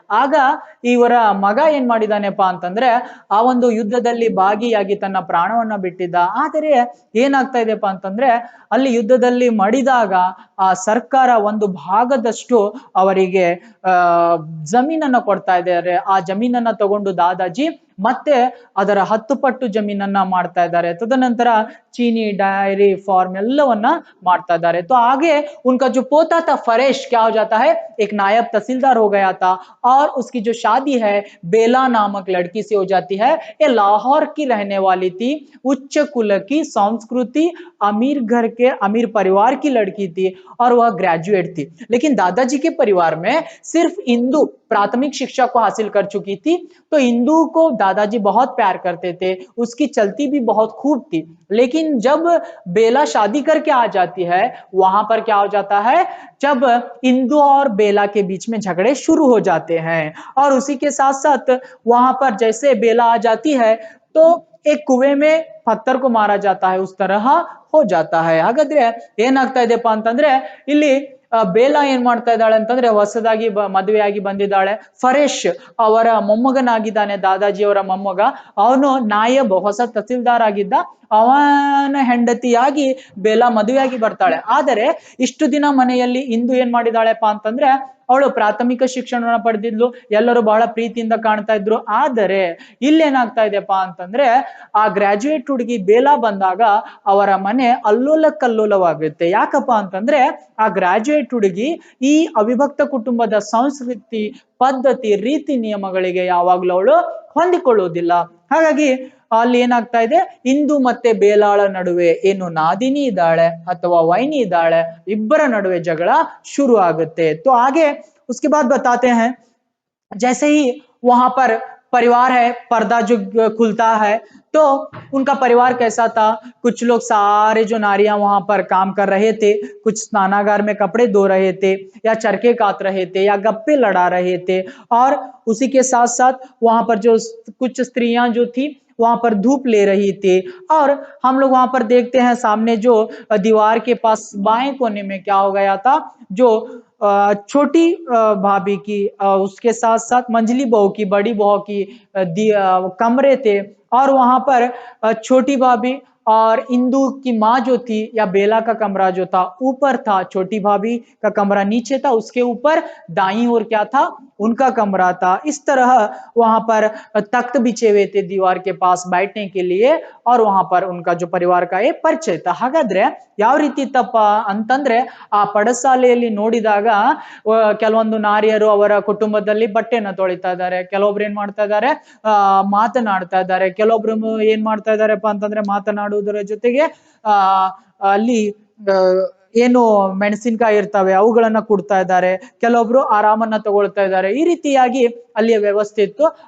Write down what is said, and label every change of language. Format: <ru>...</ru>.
<kn>ಆಗ ಇವರ ಮಗ ಏನ್ ಮಾಡಿದಾನೆಪ್ಪ ಅಂತಂದ್ರೆ ಆ ಒಂದು ಯುದ್ಧದಲ್ಲಿ ಭಾಗಿಯಾಗಿ ತನ್ನ ಪ್ರಾಣವನ್ನ ಬಿಟ್ಟಿದ್ದ. ಆದರೆ ಏನಾಗ್ತಾ ಇದೆಯಪ್ಪ ಅಂತಂದ್ರೆ ಅಲ್ಲಿ ಯುದ್ಧದಲ್ಲಿ ಮಡಿದಾಗ ಆ ಸರ್ಕಾರ ಒಂದು ಭಾಗದಷ್ಟು ಅವರಿಗೆ ಜಮೀನನ್ನ ಕೊಡ್ತಾ ಇದ್ದಾರೆ. ಆ ಜಮೀನನ್ನ ತಗೊಂಡು ದಾದಾಜಿ ಮತ್ತೆ ಅದರ 10 ಪಟ್ಟು ಜಮೀನನ್ನ ಮಾಡ್ತಾ ಇದ್ದಾರೆ. तदनंतर चीनी डायरी फार्म ಎಲ್ಲವನ್ನ ಮಾಡ್ತಾ ಇದ್ದಾರೆ.</kn> <hi>तो आगे उनका जो पोता था फरेश क्या हो जाता है, एक नायब तहसीलदार हो गया था और उसकी जो शादी है बेला नामक लड़की से हो जाती है। ये लाहौर की रहने वाली थी, उच्च कुल की, संस्कृति, अमीर घर के, अमीर परिवार की लड़की थी और वह ग्रेजुएट थी। लेकिन दादाजी के परिवार में सिर्फ हिंदू प्राथमिक शिक्षा को हासिल कर चुकी थी, तो हिंदू को दादाजी बहुत प्यार करते थे, उसकी चलती भी बहुत खूब थी। लेकिन जब बेला शादी करके आ जाती है, वहां पर क्या हो जाता है, जब हिंदू और बेला के बीच में झगड़े शुरू हो जाते हैं और उसी के साथ साथ वहां पर जैसे बेला आ जाती है तो एक कुएं में पत्थर को मारा जाता है, उस तरह हो जाता है।</hi> <kn>ಹಾಗಾದ್ರೆ ಏನಾಗ್ತಾ ಇದೆಪ್ಪ ಅಂತಂದ್ರೆ ಇಲ್ಲಿ ಬೇಲಾ ಏನ್ ಮಾಡ್ತಾ ಇದ್ದಾಳೆ ಅಂತಂದ್ರೆ ಹೊಸದಾಗಿ ಮದುವೆಯಾಗಿ ಬಂದಿದ್ದಾಳೆ. ಫರೇಶ್ ಅವರ ಮೊಮ್ಮಗನಾಗಿದ್ದಾನೆ, ದಾದಾಜಿ ಅವರ ಮೊಮ್ಮಗ. ಅವನು ನಾಯಬ್, ಹೊಸ ತಹಸೀಲ್ದಾರ್ ಆಗಿದ್ದ. ಅವನ ಹೆಂಡತಿಯಾಗಿ ಬೇಲಾ ಮದುವೆಯಾಗಿ ಬರ್ತಾಳೆ. ಆದರೆ ಇಷ್ಟು ದಿನ ಮನೆಯಲ್ಲಿ ಇಂದು ಏನ್ ಮಾಡಿದಾಳೆಪ್ಪ ಅಂತಂದ್ರೆ ಅವಳು ಪ್ರಾಥಮಿಕ ಶಿಕ್ಷಣವನ್ನ ಪಡೆದಿದ್ಲು, ಎಲ್ಲರೂ ಬಹಳ ಪ್ರೀತಿಯಿಂದ ಕಾಣ್ತಾ ಇದ್ರು. ಆದರೆ ಇಲ್ಲೇನಾಗ್ತಾ ಇದೆಯಪ್ಪ ಅಂತಂದ್ರೆ ಆ ಗ್ರಾಜುಯೇಟ್ ಹುಡುಗಿ ಬೇಲಾ ಬಂದಾಗ ಅವರ ಮನೆ ಅಲ್ಲೋಲ ಕಲ್ಲೋಲವಾಗುತ್ತೆ. ಯಾಕಪ್ಪ ಅಂತಂದ್ರೆ ಆ ಗ್ರಾಜುಯೇಟ್ ಹುಡುಗಿ ಈ ಅವಿಭಕ್ತ ಕುಟುಂಬದ ಸಂಸ್ಕೃತಿ, ಪದ್ಧತಿ, ರೀತಿ ನಿಯಮಗಳಿಗೆ ಯಾವಾಗ್ಲೂ ಅವಳು ಹೊಂದಿಕೊಳ್ಳುವುದಿಲ್ಲ. ಹಾಗಾಗಿ ಅಲ್ಲಿ ಏನಾಗ್ತಾ ಇದೆ, ಹಿಂದೂ ಮತ್ತೆ ಬೇಲಾಳ ನಡುವೆ ಏನು ನಾದಿನಿ ಇದ್ದಾಳೆ ಅಥವಾ ವೈನಿ ಇದ್ದಾಳೆ, ಇಬ್ಬರ ನಡುವೆ ಜಗಳ ಶುರು ಆಗುತ್ತೆ.</kn> <hi>तो आगे उसके बाद बताते हैं, जैसे ही वहां पर परिवार है, पर्दा जो खुलता है तो उनका परिवार कैसा था, कुछ लोग सारे जो नारियां वहां पर काम कर रहे थे, कुछ स्नानागार में कपड़े धो रहे थे, या चरखे काट रहे थे, या गप्पे लड़ा रहे थे, और उसी के साथ साथ वहां पर जो कुछ स्त्रियां जो थी वहां पर धूप ले रही थी। और हम लोग वहां पर देखते हैं सामने जो दीवार के पास बाएं कोने में क्या हो गया था, जो छोटी भाभी की उसके साथ साथ मंझली बहू की, बड़ी बहू की कमरे थे, और वहां पर छोटी भाभी और इंदु की माँ जो थी या बेला का कमरा जो था ऊपर था, छोटी भाभी का कमरा नीचे था, उसके ऊपर दाईं ओर क्या था, उनका कमरा था। इस तरह वहां पर तख्त बिछे हुए थे दीवार के पास बैठने के लिए, और वहां पर उनका जो परिवार का एक ಪರಿಚಯ था।</hi> <kn>ಹಾಗಾದ್ರೆ ಯಾವ ರೀತಿ ತಪ್ಪ ಅಂತಂದ್ರೆ ಆ ಪಡಸಾಲೆಯಲ್ಲಿ ನೋಡಿದಾಗ ಕೆಲವೊಂದು ನಾರಿಯರು ಅವರ ಕುಟುಂಬದಲ್ಲಿ ಬಟ್ಟೆನ ತೊಳಿತಾ ಇದ್ದಾರೆ, ಕೆಲವೊಬ್ರು ಏನ್ ಮಾಡ್ತಾ ಇದ್ದಾರೆ, ಮಾತನಾಡ್ತಾ ಇದ್ದಾರೆ, ಕೆಲವೊಬ್ರು ಏನ್ ಮಾಡ್ತಾ ಇದ್ದಾರೆಪ್ಪ ಅಂತಂದ್ರೆ ಮಾತನಾಡುವುದರ ಜೊತೆಗೆ ಅಲ್ಲಿ ಏನು ಮೆಣಸಿನಕಾಯಿ ಇರ್ತವೆ ಅವುಗಳನ್ನ ಕೊಡ್ತಾ ಇದ್ದಾರೆ, ಕೆಲವೊಬ್ರು ಆರಾಮನ್ನ ತಗೊಳ್ತಾ ಇದ್ದಾರೆ, ಈ ರೀತಿಯಾಗಿ ಅಲ್ಲಿಯ ವ್ಯವಸ್ಥೆ ಇತ್ತು।</kn>